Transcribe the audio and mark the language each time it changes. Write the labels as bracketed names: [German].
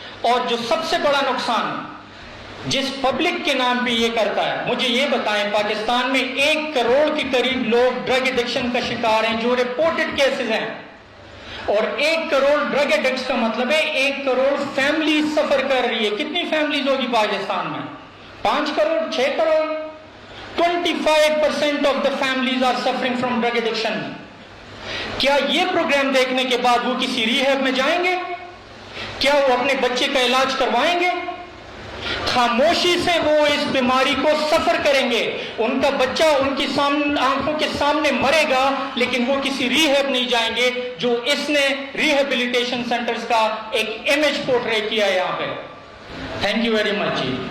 [Urdu] اور جو سب سے بڑا نقصان جس پبلک کے نام پہ یہ کرتا ہے, مجھے یہ بتائیں, پاکستان میں 1 کروڑ کے قریب لوگ ڈرگ ایڈکشن کا شکار ہیں جو رپورٹڈ کیسز ہیں, اور 1 کروڑ ڈرگ ایڈکٹس کا مطلب ہے 1 کروڑ فیملی سفر کر رہی ہے. کتنی فیملیز ہوگی پاکستان میں؟ 5 crore 6 crore. [English] 25% of the families are suffering from drug addiction. [Urdu] کیا یہ پروگرام دیکھنے کے بعد وہ کسی ریہیب میں جائیں گے؟ کیا وہ اپنے بچے کا علاج کروائیں گے؟ خاموشی سے وہ اس بیماری کو سفر کریں گے, ان کا بچہ ان کی آنکھوں کے سامنے مرے گا, لیکن وہ کسی ریہیب نہیں جائیں گے, جو اس نے ریہیبلیٹیشن سینٹرز کا ایک امیج پورٹری کیا ہے یہاں پہ. [English] thank you very much [Urdu] جی.